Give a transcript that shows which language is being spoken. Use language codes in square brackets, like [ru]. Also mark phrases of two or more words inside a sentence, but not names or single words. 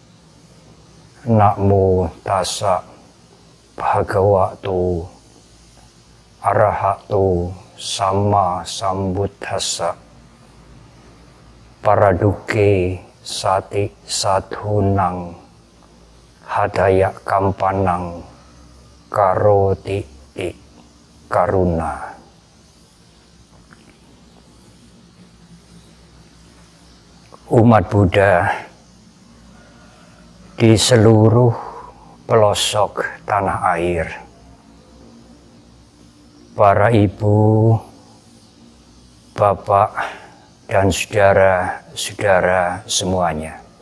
[pi] Namo tassa bhagavato arahato sama sambuddhassa. Paraduke sati sadhunang hadaya kampanang karoti ti karuna. [id] Umat Buddha di seluruh pelosok tanah air, para ibu, bapak, dan saudara-saudara semuanya.